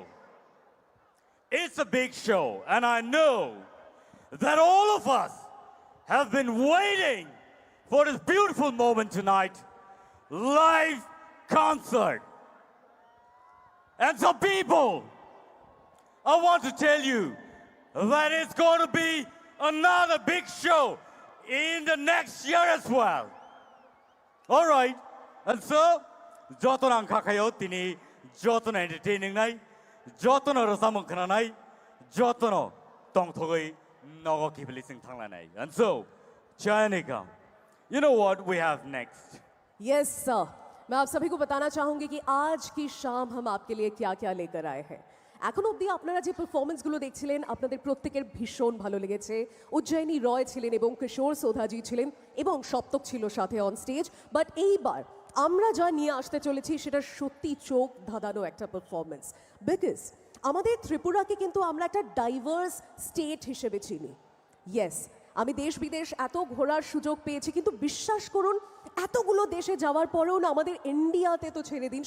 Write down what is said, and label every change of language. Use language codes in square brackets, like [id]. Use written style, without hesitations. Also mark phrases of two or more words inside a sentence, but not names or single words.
[en] It's a big show, and I know that all of us have been waiting for this beautiful moment tonight, live concert. And so people, I want to tell you that it's going to be another big show in the next year as well. All right, and so, [trp] joto nang kakayo tini, joto na entertaining nai, joto na rasamong kananay, joto no tong togoy nogo kipilising tanglanay. [en] And so, Chayanika, you know what we have next? Yes, [bn] sir. [hi] मैं आप सभी को बताना चाहूंगी कि आज की शाम हम आपके लिए क्या क्या लेकर आए हैं [bn] এখন অবধি আপনারা যে পারফরম্যান্সগুলো দেখছিলেন আপনাদের প্রত্যেকের ভীষণ ভালো লেগেছে উজ্জয়িনী রয় ছিলেন এবং কিশোর সোধাজি ছিলেন এবং সপ্তক ছিল সাথে [en] on stage but [bn] এইবার আমরা যা নিয়ে আসতে চলেছি সেটা সত্যি চোখ ধাঁধানো একটা [en] performance because [bn] আমাদের ত্রিপুরাকে কিন্তু আমরা একটা [en] diverse state [bn] হিসেবে চিনি ইয়েস আমি দেশ বিদেশ এত ঘোরার সুযোগ পেয়েছি কিন্তু বিশ্বাস করুন এতগুলো দেশে যাওয়ার পরেও না আমাদের ইন্ডিয়াতে তো ছেড়ে দিন